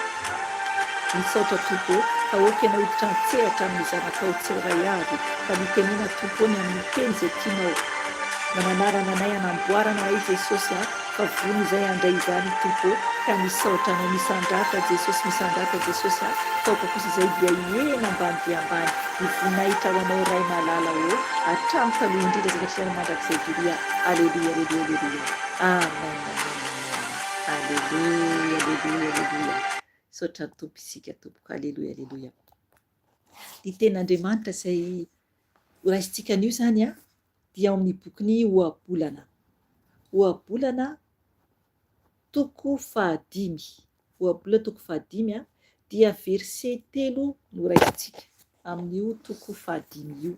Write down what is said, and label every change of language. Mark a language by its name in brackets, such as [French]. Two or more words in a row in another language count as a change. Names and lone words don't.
[Malagasy] misaotra tompo fa ohatra ianao hiditra an-tsehatra amin'ny zanakao tsiray avy fa mitenena tompo ny amin'ny teny izay tianao mananarana anay hanamboarana ay Jesosy fa vony izay andray izany tompo ka misaotra anao misandratra Jesosy misandratra Jesosy taoka kosa izay dia hiena ambany dia ambany ivonahitra ho anao ray malala o hatramy taloha indrindra zakatria mandrakizay viria aleluia aleluia aleluia amen aleluia aleluia aleluia saotra ny tompo isika tompoko aleluia aleluia ny ten'Andriamanitra izay raisitsika an'io zany dia ao amin'ny bokyny ohabolana. Ohabolana toko fahadimy. Ohabolana toko fahadimy dia verse 3 no raisitsika amin'io toko fahadimy io.